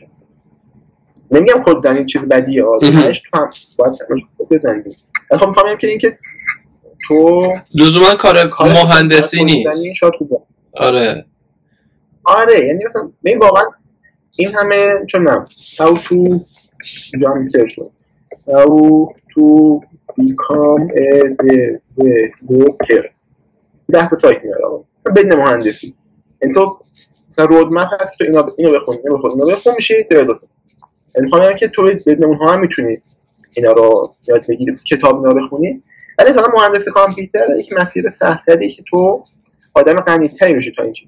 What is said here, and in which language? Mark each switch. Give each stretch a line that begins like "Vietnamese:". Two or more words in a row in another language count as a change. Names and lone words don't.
Persian: نمیگم کد زنی چیز بدیه، تهش تو هم باید کد بزنی. ولی خب میخوام که اینکه تو لزوما کار مهندسی نیست. آره یعنی مثلا ببین واقعا این همه چون نه
English: how to
Persian: جام سرچ کنم
English: how to become a developer
Persian: 10 تا سایت میاره بدون مهندسی. این تو مثلا رودمپ هست، تو اینو بخون میشه دیولپر. یعنی میخوام که تو بدون اونها هم میتونی اینا رو یاد بگیری، کتاب اینا بخونی، ولی مثلا مهندسی کامپیوتر یک مسیر سخت‌تریه که تو آدم غنی‌تری میشی تا این چیزا.